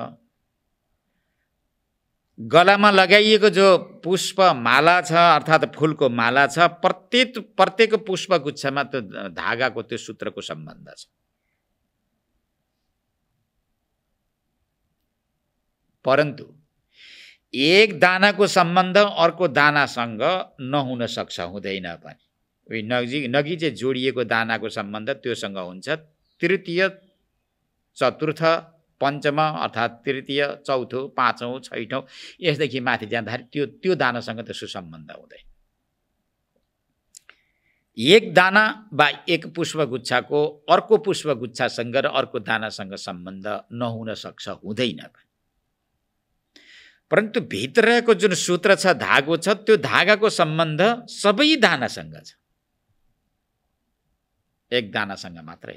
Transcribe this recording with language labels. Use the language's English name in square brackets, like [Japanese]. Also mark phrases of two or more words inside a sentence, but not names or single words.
[Nepali] गलामा लगाइएको जो पुष्प माला छ अर्थात् फूलको माला छ, प्रत्येक पुष्पगुच्छामा त्यो धागाको त्यो सूत्रको सम्बन्ध छ। परन्तु एक दानाको सम्बन्ध अर्को दानासँग नहुन सक्छ, हुँदैन पनि। नगी चाहिँ जोडिएको दानाको सम्बन्ध त्योसँग हुन्छ। तृतीय, चतुर्थ, पञ्चम अर्थात् तृतीय, चौथो, पाँचौँ, छैठौँ यसदेखि माथि जाँदाखेरि त्यो दानासँग त्यसको सम्बन्ध हुँदैन। एक दाना वा एक पुष्पगुच्छाको अर्को पुष्पगुच्छासँग र अर्को दानासँग सम्बन्ध नहुन सक्छ, हुँदैन पनि। परन्तु भित्र रहेको जुन सूत्र छ, धागो छ, त्यो धागाको सम्बन्ध सबै दानासँग छ, एक दानासँग मात्रै।